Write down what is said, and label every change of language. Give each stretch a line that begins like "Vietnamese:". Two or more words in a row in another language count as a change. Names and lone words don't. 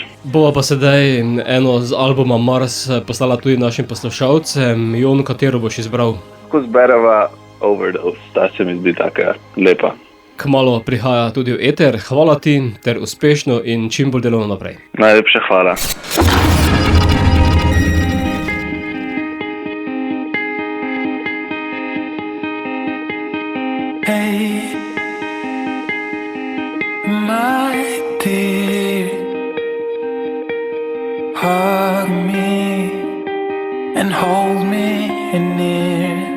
Slovenian: Bova pa sedaj eno z albuma Mars poslala tudi našim poslušalcem. Jon, katero boš izbral? Ko zbereva Overdose, ta se mi zdi taka lepa. Kmalu prihaja tudi v eter. Hvala ti ter uspešno in čim bolj delovno naprej. Najlepša hvala.
English: Hey, my dear, hug me and hold me near.